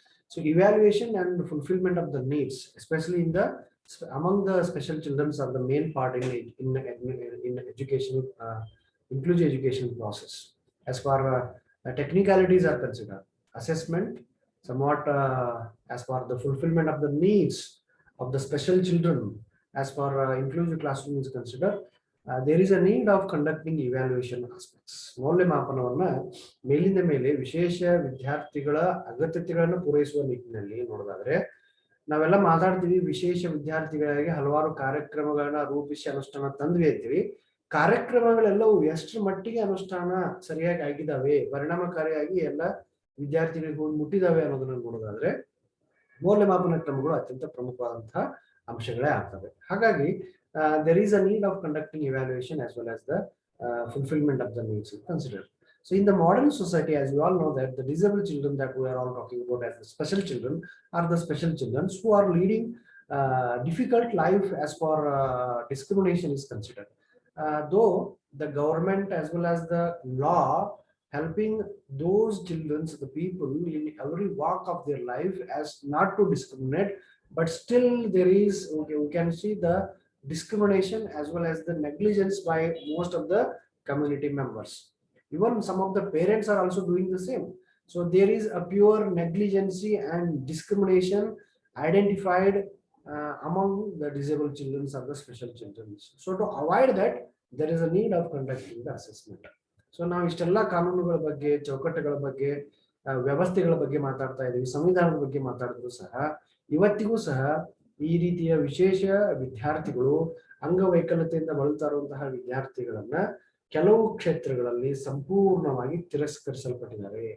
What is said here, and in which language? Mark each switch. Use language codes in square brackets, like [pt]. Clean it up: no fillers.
[en] So evaluation and fulfillment of the needs, especially in the among the special children, are the main part in education, inclusive education process. As far technicalities are considered, assessment somewhat as far the fulfillment of the needs of the special children as far inclusive classroom is considered, there is a need of conducting evaluation aspects. [kn] ಮೌಲ್ಯಮಾಪನವನ್ನ ಮೇಲಿಂದ ಮೇಲೆ ವಿಶೇಷ ವಿದ್ಯಾರ್ಥಿಗಳ ಅಗತ್ಯತೆಗಳನ್ನು ಪೂರೈಸುವ ನಿಟ್ಟಿನಲ್ಲಿ ನೋಡೋದಾದ್ರೆ ನಾವೆಲ್ಲ ಮಾತಾಡ್ತೀವಿ, ವಿಶೇಷ ವಿದ್ಯಾರ್ಥಿಗಳಿಗೆ ಹಲವಾರು ಕಾರ್ಯಕ್ರಮಗಳನ್ನ ರೂಪಿಸಿ ಅನುಷ್ಠಾನ ತಂದ್ವಿ ಅಂತೀವಿ. ಕಾರ್ಯಕ್ರಮಗಳೆಲ್ಲವೂ ಎಷ್ಟರ ಮಟ್ಟಿಗೆ ಅನುಷ್ಠಾನ ಸರಿಯಾಗಿ ಆಗಿದ್ದಾವೆ, ಪರಿಣಾಮಕಾರಿಯಾಗಿ ಎಲ್ಲ ವಿದ್ಯಾರ್ಥಿಗಳಿಗೆ ಹೋಗಿ ಮುಟ್ಟಿದಾವೆ ಅನ್ನೋದನ್ನ ನೋಡೋದಾದ್ರೆ ಮೌಲ್ಯಮಾಪನ ಕ್ರಮಗಳು ಅತ್ಯಂತ ಪ್ರಮುಖವಾದಂತಹ ಅಂಶಗಳೇ ಆಗ್ತವೆ. ಹಾಗಾಗಿ [en] there is a need of conducting evaluation as well as the fulfillment of the needs considered. So in the modern society, as you all know, that the disabled children that we are all talking about as the special children are the special children who are leading difficult life as for discrimination is considered. Though the government as well as the law helping those children, the people in every walk of their life as not to discriminate, but still there is, okay, we can see the discrimination as well as the negligence by most of the community members. Even some of the parents are also doing the same. So there is a pure negligence and discrimination identified among the disabled children or the special children. So to avoid that, there is a need of conducting the assessment. [kn] So ನಾವು ಇಷ್ಟೆಲ್ಲ ಕಾನೂನುಗಳ ಬಗ್ಗೆ, ಚೌಕಟ್ಟುಗಳ ಬಗ್ಗೆ, ವ್ಯವಸ್ಥೆಗಳ ಬಗ್ಗೆ ಮಾತಾಡ್ತಾ ಇದ್ದೀವಿ, ಸಂವಿಧಾನದ ಬಗ್ಗೆ ಮಾತಾಡಿದ್ರು ಸಹ ಇವತ್ತಿಗೂ ಸಹ ಈ ರೀತಿಯ ವಿಶೇಷ ವಿದ್ಯಾರ್ಥಿಗಳು, ಅಂಗವೈಕಲ್ಯತೆಯಿಂದ ಬಳಲ್ತಾ ಇರುವಂತಹ ವಿದ್ಯಾರ್ಥಿಗಳನ್ನ ಕೆಲವು ಕ್ಷೇತ್ರಗಳಲ್ಲಿ ಸಂಪೂರ್ಣವಾಗಿ ತಿರಸ್ಕರಿಸಲ್ಪಟ್ಟಿದ್ದಾರೆ.